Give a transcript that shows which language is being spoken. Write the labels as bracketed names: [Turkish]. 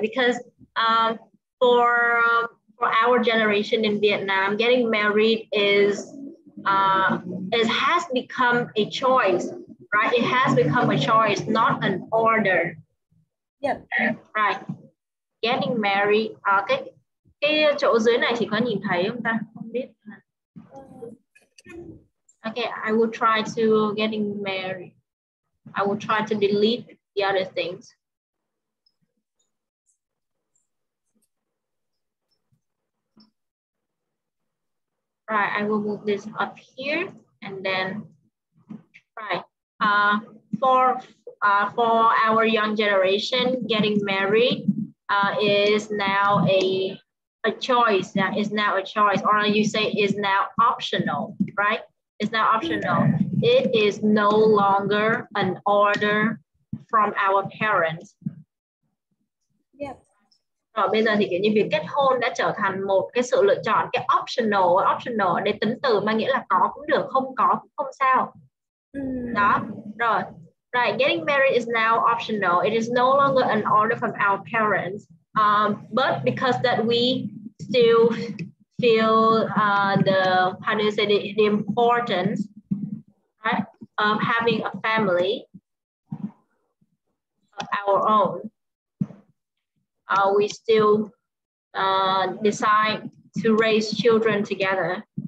[English] Because for our generation in Vietnam, getting married it has become a choice, right? It has become a choice, not an order. Yep. Right. Getting married. [Vietnamese] Cái chỗ dưới này chị có nhìn thấy không ta? Không biết. [English] Okay, I will try to getting married. I will try to delete the other things. Right, I will move this up here and then, right. For our young generation, getting married is now a choice. That is now a choice, or you say is now optional, right? It's now optional. It is no longer an order from our parents. Yep. [Vietnamese] Rồi bây giờ thì kiểu như việc kết hôn đã trở thành một cái sự lựa chọn, cái optional để tính từ mang nghĩa là có cũng được, không có cũng không sao. Đó, rồi. [English] Right, getting married is now optional. It is no longer an order from our parents. But because that we still feel the importance, right, of having a family of our own, we still decide to raise children together.